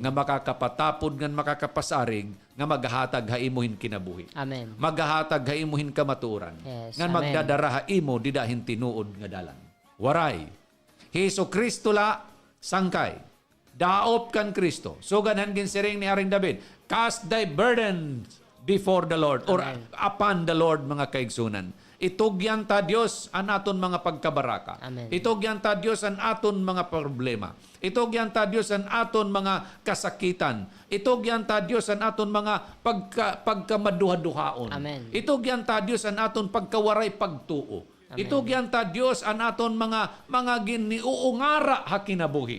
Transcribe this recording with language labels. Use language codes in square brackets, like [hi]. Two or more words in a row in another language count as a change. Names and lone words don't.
[war] nga makakapatapod ngan makakapasaring nga maghatag haimuhin kinabuhi. Amen. Maghatag haimuhin kamatuoran. Yes, Ngan amen. magdadara haimo didahin tinuod nga dalan. Waray. Hesus Kristo la sangkay. Daop kan Kristo. Sugan han ginsiring ni Haring David, [en] cast thy burdens before the Lord [war] or Amen. [en] upon the Lord [war] mga kaigsunan. Itugyan ta Dios an aton mga pagkabaraka. Amen. Itugyan ta Dios an aton mga problema. Itugyan ta Dios an aton mga kasakitan. Itugyan ta Dios an aton mga pagkamaduha-duhaon. Amen. Itugyan ta Dios an aton pagkawaray pagtuo. Amen. Itugyan ta Dios an aton mga giniuungara ha kinabuhi.